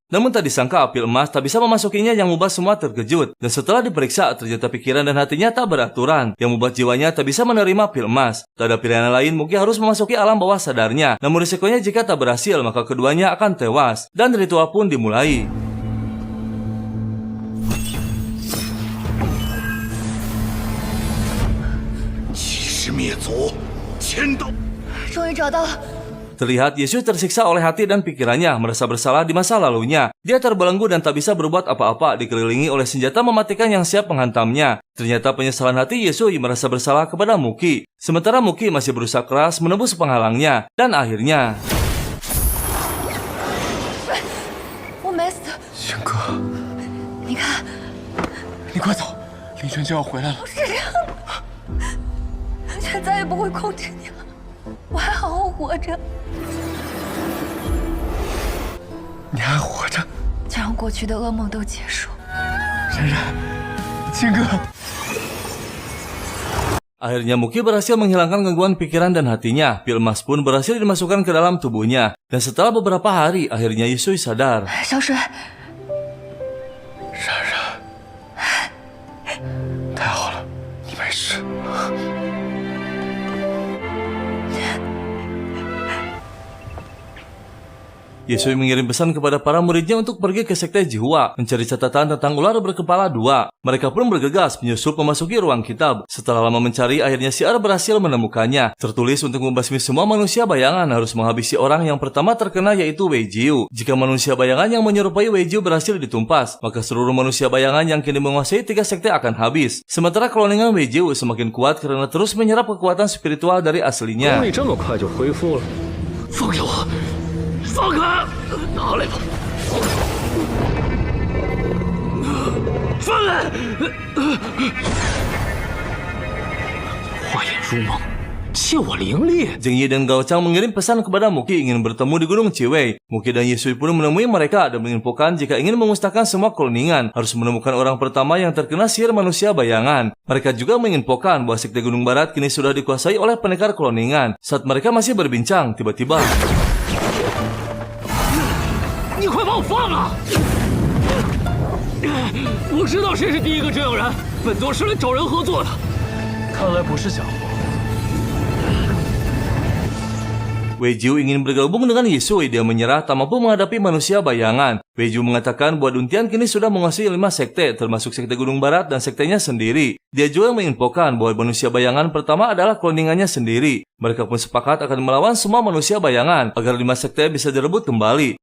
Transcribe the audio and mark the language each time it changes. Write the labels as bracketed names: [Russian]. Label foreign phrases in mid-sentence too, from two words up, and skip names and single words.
[Indonesian] Namun tak disangka pil emas tak bisa memasukinya, yang membuat semua terkejut. Dan setelah diperiksa, ternyata pikiran dan hatinya tak beraturan, yang membuat jiwanya tak bisa menerima pil emas. Tak ada pilihan lain, Muki harus memasuki alam bawah sadarnya. Namun risikonya jika tak berhasil, maka keduanya akan tewas. Dan ritual pun dimulai. [Chinese] 灭族，千刀。终于找到了。 [Indonesian] Terlihat Yesui tersiksa oleh hati dan pikirannya, merasa bersalah di masa lalunya. Dia terbelenggu dan tak bisa berbuat apa-apa, dikelilingi oleh senjata mematikan yang siap menghantamnya. Ternyata penyesalan hati Yesui merasa bersalah kepada Muki. Sementara Muki masih berusaha keras menembus penghalangnya. Dan akhirnya... [Chinese] 我没死。轩哥，你看，你快走，林轩就要回来了。却再也不会控制你了，我还好好活着。你还活着？就让过去的噩梦都结束。冉冉，青哥。 [Indonesian] Akhirnya Muki berhasil menghilangkan gangguan pikiran dan hatinya. Pil emas pun berhasil dimasukkan ke dalam tubuhnya. Dan setelah beberapa hari, akhirnya Yesui sadar. [Chinese] 小水，冉冉，太好了，你没事。 [Indonesian] Yesui mengirim pesan kepada para muridnya untuk pergi ke sekte Jihwa, mencari catatan tentang ular berkepala dua. Mereka pun bergegas menyusup memasuki ruang kitab. Setelah lama mencari, akhirnya Siar berhasil menemukannya. Tertulis untuk membasmi semua manusia bayangan harus menghabisi orang yang pertama terkena, yaitu Wei Jiu. Jika manusia bayangan yang menyerupai Wei Jiu berhasil ditumpas, maka seluruh manusia bayangan yang kini menguasai 3 sekte akan habis. Sementara kloningan Wei Jiu semakin kuat karena terus menyerap kekuatan spiritual dari aslinya. [Chinese] 功力这么快就恢复了，放开我！ 放开！拿来吧！放开！化眼如梦，借我灵力。 [Indonesian] Zheng Yi dan Gao Chang mengirim pesan kepada Muki ingin bertemu di Gunung Ciwei. Muki dan Yesui pun menemui mereka dan menginfokan jika ingin memusnahkan semua kloningan, harus menemukan orang pertama yang terkena sihir manusia bayangan. Mereka juga menginfokan bahwa sekte Gunung Barat kini sudah dikuasai oleh pendekar kloningan. Saat mereka masih berbincang, tiba-tiba... [Chinese] 你快把我放了！我知道谁是第一个这样人，本座是来找人合作的。看来不是假货。 [Indonesian] Wei Jiu ingin bergabung dengan Yesui, dia menyerah tak mampu menghadapi manusia bayangan. Wei Jiu mengatakan bahwa Duntian kini sudah menguasai 5 sekte, termasuk sekte Gunung Barat dan sektenya sendiri. Dia juga menginfokan bahwa manusia bayangan pertama adalah kloningannya sendiri. Mereka pun sepakat akan melawan semua manusia bayangan agar 5 sekte bisa direbut kembali.